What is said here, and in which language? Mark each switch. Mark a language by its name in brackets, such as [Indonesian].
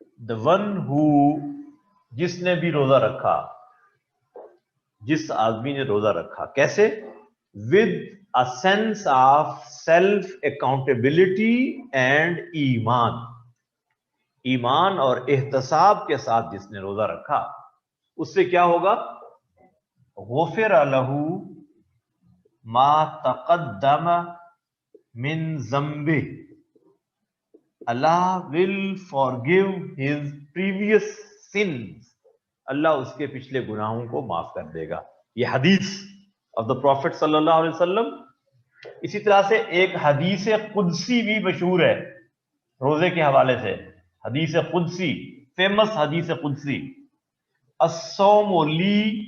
[English] the one who، [Urdu] جس نے بھی روزہ رکھا، جس آدمی نے روزہ رکھا، کیسے؟ [English] with a sense of self accountability and [Urdu] ایمان، ایمان اور احتساب کے ساتھ جس نے روزہ رکھا، اس سے کیا ہوگا؟ [Arabic] غفر له ما تقدم من ذنبه. [English] Allah will forgive his previous sins. [Urdu] اللہ اس کے پچھلے گناہوں کو معاف کر دے گا. یہ حدیث [English] of the Prophet [Urdu] صلی اللہ علیہ وسلم اسی طرح سے ایک حدیث قدسی بھی مشہور ہے روزے کے حوالے سے، حدیث قدسی، فیمس حدیث قدسی، [Arabic] الصوم لی